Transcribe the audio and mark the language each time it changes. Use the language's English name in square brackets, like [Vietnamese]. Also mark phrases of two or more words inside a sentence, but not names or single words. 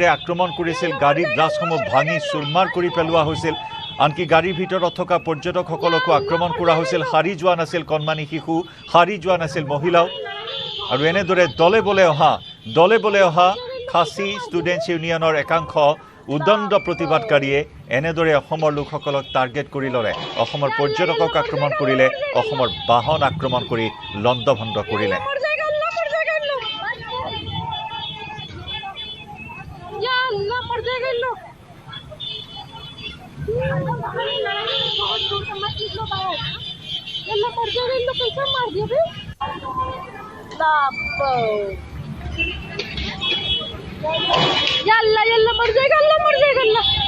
[Assamese] আক্ৰমণ কৰিছিল গাড়ীৰ গ্লাছসমূহ ভাঙি চুৰমাৰ কৰি পেলোৱা হৈছিল আনকি গাড়ীৰ ভিতৰত থকা পৰ্যটকসকলকো আক্ৰমণ কৰা হৈছিল হাৰি যোৱা নাছিল কণমানি শিশু হাৰি যোৱা নাছিল মহিলাও আৰু এনেদৰে দলে বলে অহা খাচী ষ্টুডেণ্টছ ইউনিয়নৰ একাংশ উদণ্ড প্ৰতিবাদকাৰীয়ে এনেদৰে অসমৰ লোকসকলক টাৰ্গেট কৰি ল'লে অসমৰ পৰ্যটকক আক্ৰমণ কৰিলে অসমৰ বাহন আক্ৰমণ কৰি লণ্ডভণ্ড কৰিলে [Hindi] यल्ला मर जाएगा इन लोग कैसे मार दिया बे यल्ला मर जाएगा अल्लाह मर जाएगा अल्लाह